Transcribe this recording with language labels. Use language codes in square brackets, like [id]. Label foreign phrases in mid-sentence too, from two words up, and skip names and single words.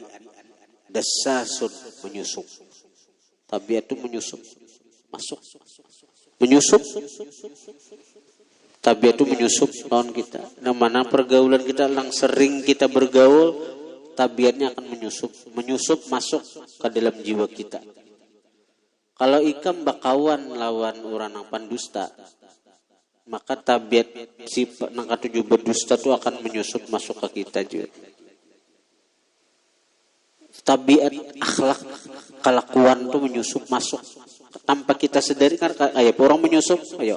[id] Dasasun menyusup. Tabiat itu menyusup. Masuk. Menyusup. Tabiat itu menyusup lawan kita. Nah, mana pergaulan kita yang sering kita bergaul, tabiatnya akan menyusup masuk ke dalam jiwa kita. [bjn] Kalau ikam bakawan lawan orang yang pandusta, maka tabiat si nang katuju berdusta itu akan menyusup masuk ke kita juga. [id] Tabiat akhlak kelakuan itu menyusup masuk tanpa kita sadari kan ayo orang menyusup ayo.